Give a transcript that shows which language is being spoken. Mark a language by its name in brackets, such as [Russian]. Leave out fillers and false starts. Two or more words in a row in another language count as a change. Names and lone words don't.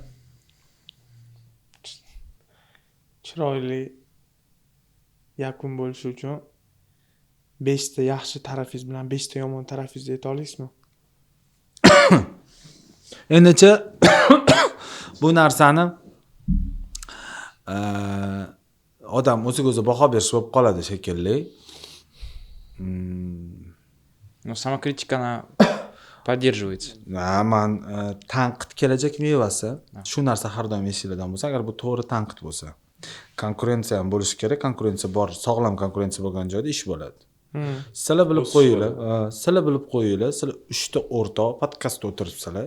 [Uzbek] chiroyli yakun bo'lishi uchun 5 ta yaxshi tarafingiz bilan 5 ta yomon tarafingizni ayta olasizmi? Endicha bu narsani odam o'ziga o'zi baho berish bo'lib qoladi shekilli. [Russian] Но самокритика она поддерживается. [Uzbek] Man tanqid kelajak mevasi. Shu narsa har doim esingizda bo'lsa, agar bu to'g'ri tanqid bo'lsa, konkurensiya ham bo'lishi kerak. Konkurensiya bor, sog'lom konkurensiya bo'lgan joyda ish bo'ladi. Sizlar bilib qo'yinglar, sizlar 3 ta o'rtoq podkastda o'tiribsizlar.